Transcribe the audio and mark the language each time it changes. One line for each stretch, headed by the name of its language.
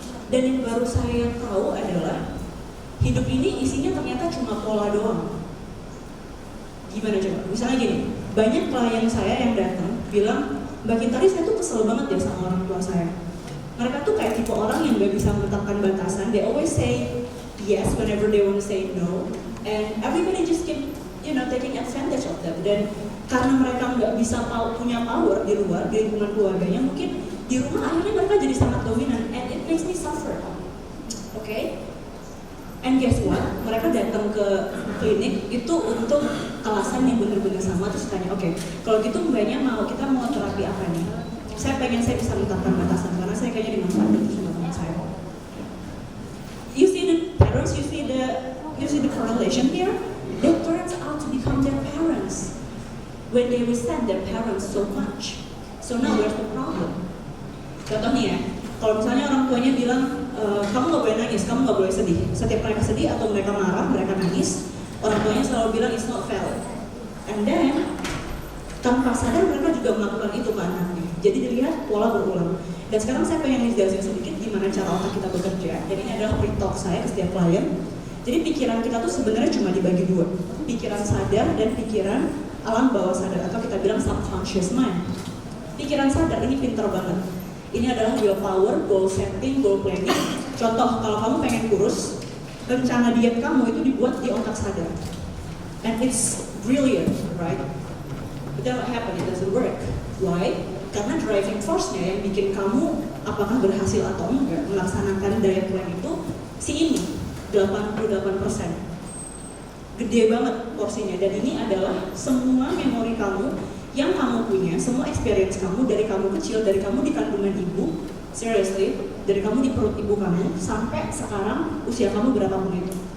Indonesian: Dan yang baru saya tahu adalah hidup ini isinya ternyata cuma pola doang. Gimana coba? Misalnya gini, banyak klien saya yang datang bilang, Mbak Kintari, saya tuh kesel banget ya sama orang tua saya. Mereka tuh kayak tipe orang yang gak bisa menetapkan batasan.
English: They always say yes whenever they want to say no, and everybody just keep, you know, taking advantage of them.
Indonesian: Dan karena mereka nggak bisa punya power di luar, di lingkungan keluarganya, mungkin di rumah akhirnya mereka jadi sangat dominan,
English: and it makes me suffer. Okay? And guess what?
Indonesian: Mereka datang ke klinik itu untuk alasan yang benar-benar sama. Terus tanya, oke, kalau gitu mbaknya kita mau terapi apa nih? Saya pengen saya bisa menetapkan batasan karena saya kayaknya dimanfaatkan sama teman saya.
English: You see the parents, you see the correlation here. They turns out to become their parents when they resent their parents so much. So now where's the problem?
Indonesian: Contoh nih ya, kalau misalnya orang tuanya bilang, kamu nggak boleh nangis, kamu nggak boleh sedih. Setiap mereka sedih atau mereka marah, mereka nangis, orang tuanya selalu bilang
English: it's not valid.
Indonesian: And then tanpa sadar mereka juga melakukan itu ke anaknya. Jadi dilihat pola berulang. Dan sekarang saya pengen jelasin sedikit gimana cara otak kita bekerja. Dan ini adalah free talk saya ke setiap klien. Jadi pikiran kita tuh sebenarnya cuma dibagi dua, pikiran sadar dan pikiran alam bawah sadar atau kita bilang subconscious mind. Pikiran sadar ini pintar banget. Ini adalah willpower, goal setting, goal planning. Contoh, kalau kamu pengen kurus, rencana diet kamu itu dibuat di otak sadar.
English: And it's brilliant, right? But then what happened? It doesn't work. Why?
Indonesian: Karena driving force-nya yang bikin kamu apakah berhasil atau enggak melaksanakan diet plan itu si ini, 88%. Gede banget porsinya. Dan ini adalah semua memori kamu yang kamu punya, semua experience kamu dari kamu kecil, dari kamu di kandungan ibu, seriously, dari kamu di perut ibu kamu, sampai sekarang usia kamu berapapun itu.